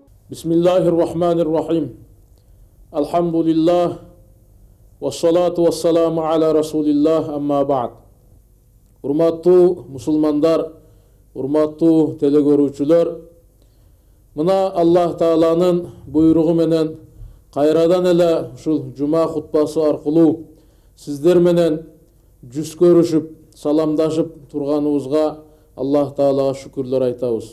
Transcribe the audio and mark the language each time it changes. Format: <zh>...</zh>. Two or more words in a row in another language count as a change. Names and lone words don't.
<ar>Bismillahirrahmanirrahim. Alhamdulillah. والصلاة والسلام على رسول الله أما بعد.</ar> <ky>Урматтуу мусулмандар, урматтуу телекөрүүчүлөр, мына Аллах Тааланын буйругу менен кайрадан эле ушул жума хутбасы аркылуу сиздер менен жүз көрүшүп, саламдашып турганыбызга Аллах Таалага шүкүрлөр айтабыз.</ky>